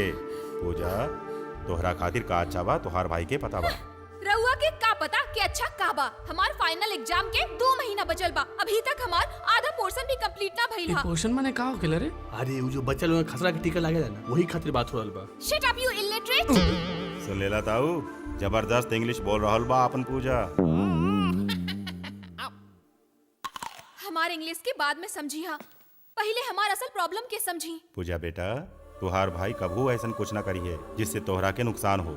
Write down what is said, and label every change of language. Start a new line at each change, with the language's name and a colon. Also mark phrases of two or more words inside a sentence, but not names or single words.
Bhojpuri: पूजा, तोहरा खातिर का अच्छा बा तोहार भाई के पता बा। रहुआ के का पता कि अच्छा का बा? हमार
English: final exam
Bhojpuri: के 2 महीना बचल बा। अभी तक हमार आधा पोर्शन भी कंप्लीट ना भइल हा। पोर्शन माने का होखेला रे? अरे वो जो बच्चा लोग खसरा के टीका लागेला ना, वही खातिर बात हो रहल बा।
English: shut up you illiterate.
Bhojpuri: सुन लेला ताऊ, जबरदस्त इंग्लिश बोल रहल बा अपन पूजा। हमार इंग्लिश के बाद में समझी हा, पहले हमार असल प्रॉब्लम के समझी। पूजा बेटा, तुहार भाई कभू ऐसा कुछ ना करी है जिससे तोहरा के नुकसान हो।